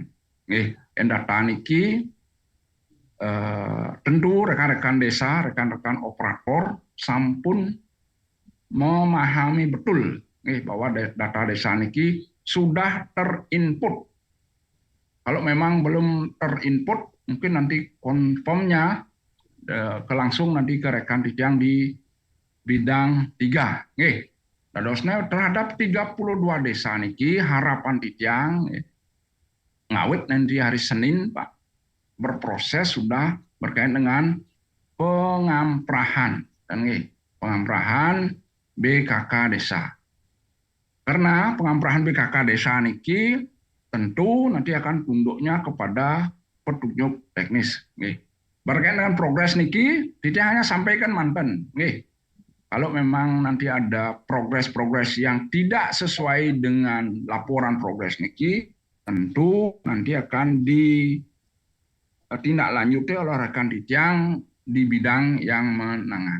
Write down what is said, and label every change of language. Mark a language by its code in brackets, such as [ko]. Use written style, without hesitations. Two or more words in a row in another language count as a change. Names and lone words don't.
[id] Data niki tentu rekan-rekan desa, rekan-rekan operator sampun memahami betul bahwa data desa niki sudah terinput. Kalau memang belum terinput, mungkin nanti konfirmnya langsung nanti ke rekan Titiang di bidang 3. Dadosnya terhadap 32 desa niki harapan [ban] Titiang ngawit [id] nanti hari Senin Pak berproses sudah berkaitan dengan pengamprahan dan pengamprahan BKK desa. Karena pengamprahan BKK desa niki tentu nanti akan tunduknya kepada petunjuk teknis. Berkaitan dengan progres niki, tidak hanya sampaikan mantan. Kalau memang nanti ada progres-progres yang tidak sesuai dengan laporan progres niki, tentu nanti akan ditindaklanjuti oleh rekan Titiang di bidang yang menangani.